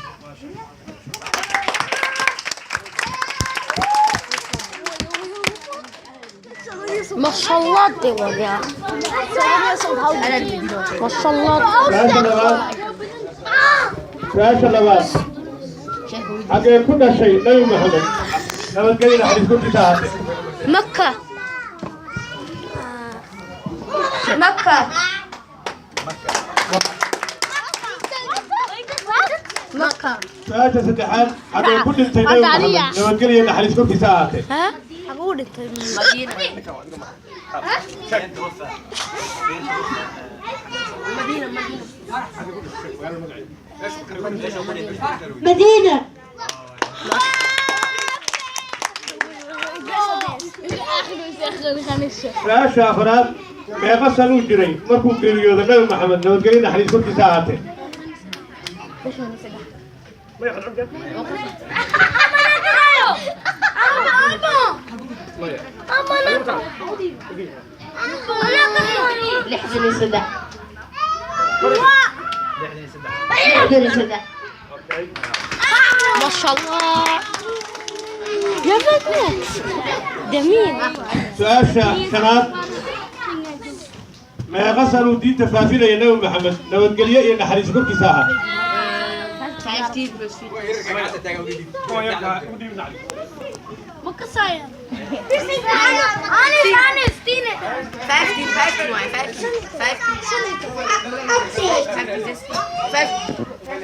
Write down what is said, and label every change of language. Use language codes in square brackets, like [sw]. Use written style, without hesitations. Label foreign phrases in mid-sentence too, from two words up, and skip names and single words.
[ar] ما شاء الله ديوان يا ما شاء الله. [so] su-aasha labaad xagee ku dhashay nabi maxamed nabadgelyo naxariis korkiisa ahaatee [ar] مكة. مكة. مكة. [so] su-aasha saddexaad xagee ku dhintay nabi maxamed nabadgelyo naxariis korkiisa ahaatee [ar] ها؟ أقول لك المدينة. مدينة. [so] su-aasha afraad meeqa san uu jiray markuu geeriyooda nabi maxamed nabadgelyo naxariis korkiisa ahaatee [ar] لحظة صدق. لحظة صدق. ما شاء الله. يا بنت جميل. [so] su-aasha shanaad meeqa san uu diinta faafinaya nabi maxamed nabadgelyo iyo naxariis korkiisa ahaatee مكسايا. [ar] 15.